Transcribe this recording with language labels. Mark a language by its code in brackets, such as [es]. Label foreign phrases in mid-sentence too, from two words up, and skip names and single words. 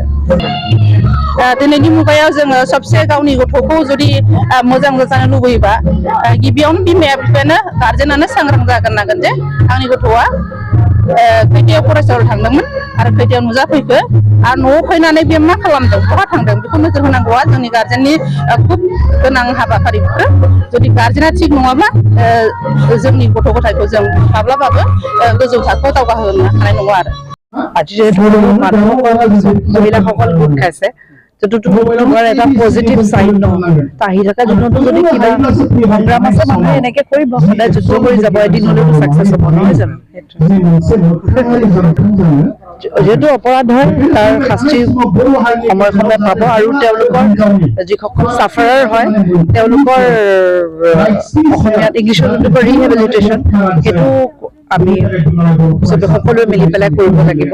[brx] दिनैनि मुगायाव जोङो सबसे गावनि गथ'खौ जुदि मोजां जानो लुबैयोबा गिबियावनो बिमा बिफायानो गारजेनानो सांग्रां जाग्रोनांगोन जे आंनि गथ'आ खैथायाव फरायसालियाव थांदोंमोन आरो खैथायाव नुजाफैखो आरो न'आव फैनानै बे मा खालामदों बहा थांदों बेखौ नोजोर होनांगौआ जोंनि गारजेननि खुब गोनां हाबाफारि। जुदि गारजेना थिग नङाब्ला जोंनि गथ' गथायखौ जों माब्लाबाबो गोजौ थाखोआव दावगाहोनो हानाय नङा आरो। [as] আজি যে ধৰণৰ মানুহসকল মহিলাসকল গোট খাইছে যিটো তোমাৰ এটা [en] positive side [as] ন আহি থকা দিনতো যদি কিবা সংগ্ৰাম আছে মানুহে এনেকে কৰিব সদায় যুদ্ধ কৰি যাব এদিন হ'লেও চাকচেছ হ'ব নহয় জানো। যেহেতু অপৰাধ হয় তাৰ শাস্তি সময়ে সময়ে পাব আৰু তেওঁলোকৰ যিসকল চাফাৰাৰ হয় তেওঁলোকৰ অসমীয়াত ইংলিছত ৰিহেবিলিটেশ্যন সেইটো আমি সকলোৱে মিলি পেলাই কৰিব লাগিব।